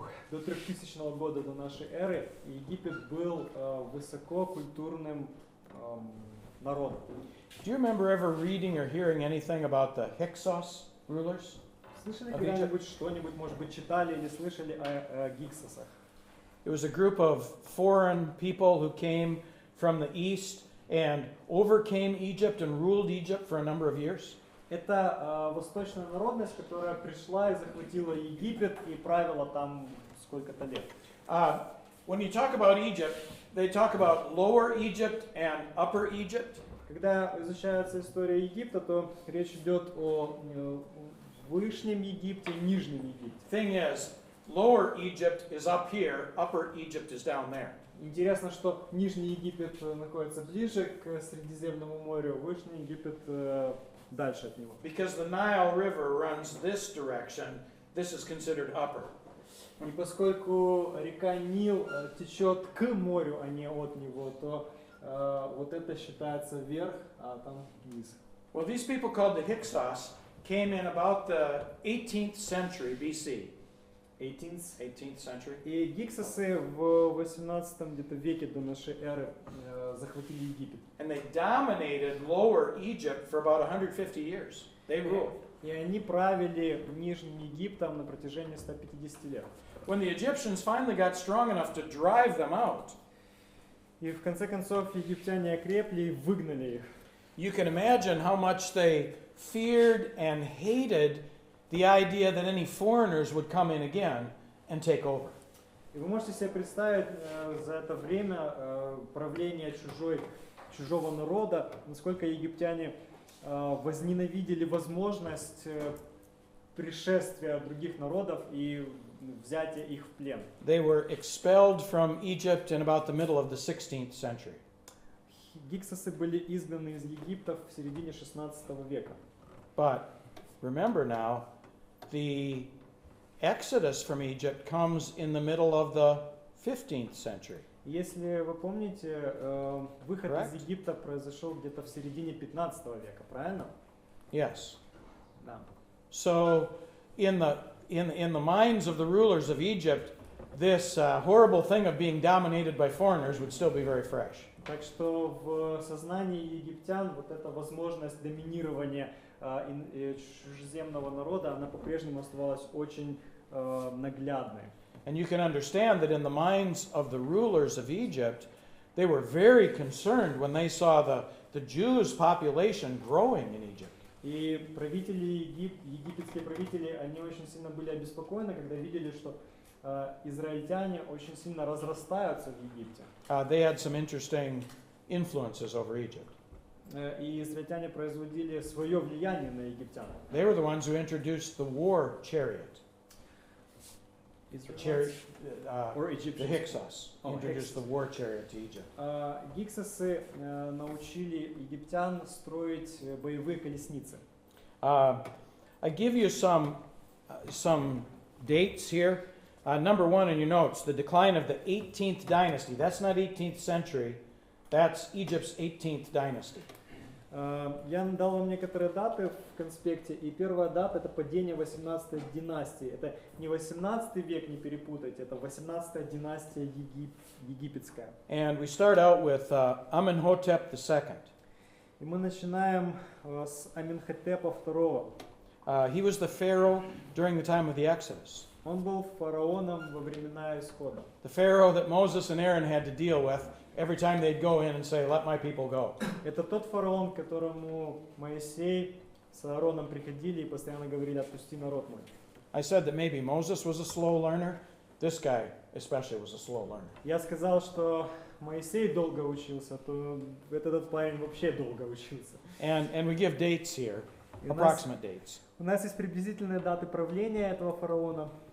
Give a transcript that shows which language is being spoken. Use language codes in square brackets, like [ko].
[ru] до 3000 года до нашей эры Египет был высококультурным народом. [en] Do you remember ever reading or hearing anything about the Hyksos rulers? [ru] Слышали [en] Of [ru] когда-нибудь что-нибудь, может быть, читали или слышали о Гиксосах? [en] It was a group of foreign people who came from the east and overcame Egypt and ruled Egypt for a number of years. [ru] Это восточная народность, которая пришла и захватила Египет и правила там сколько-то лет. [en] When you talk about Egypt, they talk about Lower Egypt and Upper Egypt. [ru] Когда изучается история Египта, то речь идет о Вышнем Египте и Нижнем Египте. [en] Thing is, Lower Egypt is up here, Upper Egypt is down there. [ru] Интересно, что Нижний Египет находится ближе к Средиземному морю, Вышний Египет дальше от него. [en] Because the Nile River runs this direction, this is considered upper. [ru] И поскольку река Нил течет к морю, а не от него, то вот это считается вверх, а там вниз. [en] Well, these people called the Hyksos came in about the 18th century BC. 18th century. [ru] И гиксосы в 18 где-то веке до нашей эры захватили Египет. [en] And they dominated Lower Egypt for about 150 years. They ruled. [ru] И они правили Нижним Египтом на протяжении 150 лет. [en] When the Egyptians finally got strong enough to drive them out, [ru] И в конце концов египтяне окрепли и выгнали их. [en] you can imagine how much they feared and hated the idea that any foreigners would come in again and take over. [ru] И вы можете себе представить за это время правления чужого народа, насколько египтяне возненавидели возможность пришествия других народов и взятия их в плен. [en] They were expelled from Egypt in about the middle of the 16th century. [ru] Гиксосы были изгнаны из Египта в середине 16 века. [en] But remember now, the exodus from Egypt comes in the middle of the 15th century. [ru] Если вы помните, выход [en] Correct. [ru] из Египта произошел где-то в середине 15 века, правильно? [en] Yes. [ru] Да. [en] So in the minds of the rulers of Egypt, this horrible thing of being dominated by foreigners would still be very fresh. [ru] Так что в сознании египтян вот эта возможность доминирования чужеземного народа, она по-прежнему оставалась очень наглядной. [en] And you can understand that in the minds of the rulers of Egypt, they were very concerned when they saw the Jews' population growing in Egypt. [ru] И египетские правители, они очень сильно были обеспокоены, когда видели, что израильтяне очень сильно разрастаются в Египте. [en] They had some interesting influences over Egypt. [ru] И израильтяне производили свое влияние на египтян. [en] They were the ones who introduced the war chariot. The Hyksos introduced the war chariot to Egypt. [ru] Гиксосы научили египтян строить боевые колесницы. [en] I give you some dates here. Number one in your notes, the decline of the 18th dynasty. That's not 18th century. That's Egypt's 18th dynasty. [ru] Я дал вам некоторые даты в конспекте, и первая дата — это падение 18-й династии. Это не 18 век, не перепутайте, это 18-я династия египетская. [en] And we start out with Amenhotep II. [ru] И мы начинаем с Аменхотепа II. [en] He was the pharaoh during the time of the Exodus. [ru] Он был фараоном во времена Исхода. [en] The pharaoh that Moses and Aaron had to deal with every time they'd go in and say, "Let my people go." [ru] Это тот фараон, к которому Моисей с Аароном приходили и постоянно говорили: «Отпусти народ мой». [en] I said that maybe Moses was a slow learner. This guy especially was a slow learner. [ru] Я сказал, что Моисей долго учился, то этот парень вообще долго учился. [en] And we give dates here, [ru] И [en] approximate dates. [ru] у нас есть приблизительные даты правления этого фараона.